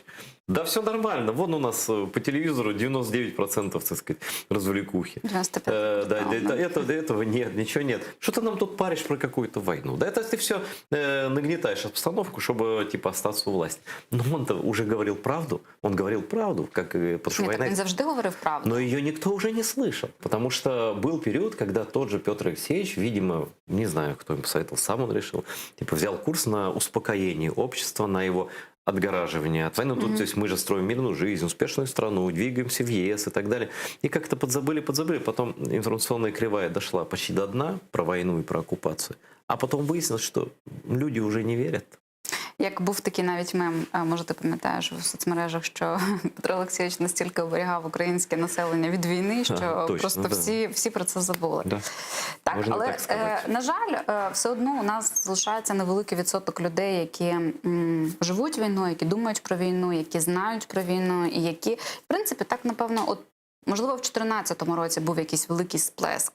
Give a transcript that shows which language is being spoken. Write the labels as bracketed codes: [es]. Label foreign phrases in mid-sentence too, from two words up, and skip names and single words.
[ru] Да все нормально, вон у нас по телевизору 99%, так сказать, развлекухи. 95%. Этого нет, ничего нет. Что ты нам тут паришь про какую-то войну? Да это ты все нагнетаешь обстановку, чтобы, типа, остаться у власти. Но он-то уже говорил правду, как, потому что война... [uk] Він завжди говорив правду. [ru] Но ее никто уже не слышал, потому что был период, когда тот же Петр Алексеевич, видимо, не знаю, кто им посоветовал, сам он решил, типа, взял курс на успокоение общества, на его отгораживание от войны. Тут, то есть мы же строим мирную жизнь, успешную страну, двигаемся в ЕС и так далее. И как-то подзабыли. Потом информационная кривая дошла почти до дна про войну и про оккупацию. А потом выяснилось, что люди уже не верят. [uk] Як був такий навіть мем, може ти пам'ятаєш в соцмережах, що Петро Олексійович настільки оберігав українське населення від війни, що [ru] точно, [uk] просто [ru] да. [uk] всі про це забули. [ru] Да. [uk] Так, Можна але, так сказати. на жаль, все одно у нас залишається невеликий відсоток людей, які живуть війною, які думають про війну, які знають про війну, і які, в принципі, так, напевно, от можливо, в 2014 році був якийсь великий сплеск.